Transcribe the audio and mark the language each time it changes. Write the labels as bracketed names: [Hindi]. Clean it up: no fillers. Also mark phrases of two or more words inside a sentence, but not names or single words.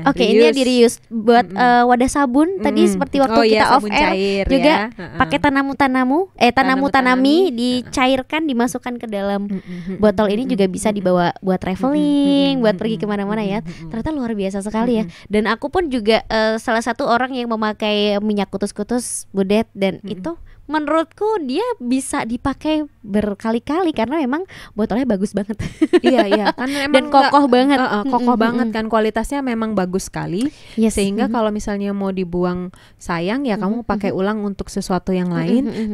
[Indonesian] Intinya di reuse buat wadah sabun tadi, seperti waktu kita [English] off air [Indonesian] juga pakai tanamu-tanami dicairkan, dimasukkan ke dalam botol ini, juga bisa dibawa buat traveling, buat pergi kemana-mana ya. Ternyata luar biasa sekali ya. Dan aku pun juga salah satu orang yang memakai minyak kutus-kutus Budet, dan itu menurutku dia bisa dipakai berkali-kali karena memang botolnya bagus banget. Iya kan, dan kokoh banget. Kokoh banget kan, kualitasnya memang bagus sekali. Sehingga kalau misalnya mau dibuang sayang ya, kamu pakai ulang untuk sesuatu yang lain.